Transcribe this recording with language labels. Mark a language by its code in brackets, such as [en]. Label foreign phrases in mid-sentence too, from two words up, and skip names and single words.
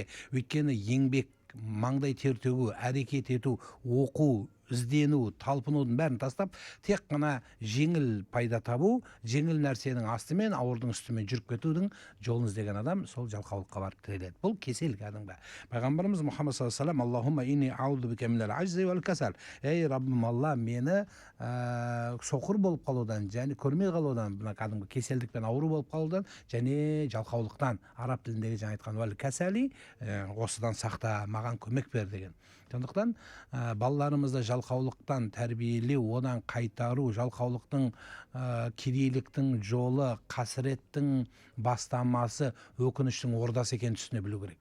[kk] Өйткені еңбек, маңдай тер төгу, әрекет ету, оқу, іздену, талпынудың бәрін тастап, тек қана жеңіл пайда табу, жеңіл нәрсенің астымен, ауырдың үстімен жүріп кетудің жолын іздеген адам сол жалқаулыққа барып тіреледі. Бұл кесел кәдімгі. Пайғамбарымыз Мұхаммед [ar] صلى الله عليه وسلم: اللهم إني أعوذ بك من العجز والكسل. [kk] Ей Раббым Алла, мені соқыр болып қалудан, және көрмей қалудан, кәдімгі кеселдікпен ауыру болып қалудан, және жалқаулықтан, араб тіліндегі жаңа айтқан [ar] والكسل, [kk] осыдан сақта, маған көмек бер деген. Сондықтан балаларымызды жалқаулықтан тәрбиелеу, одан қайтару, жалқаулықтың кедейліктің жолы, қасіреттің бастамасы, өкініштің ордасы екенін түсіне білу керек.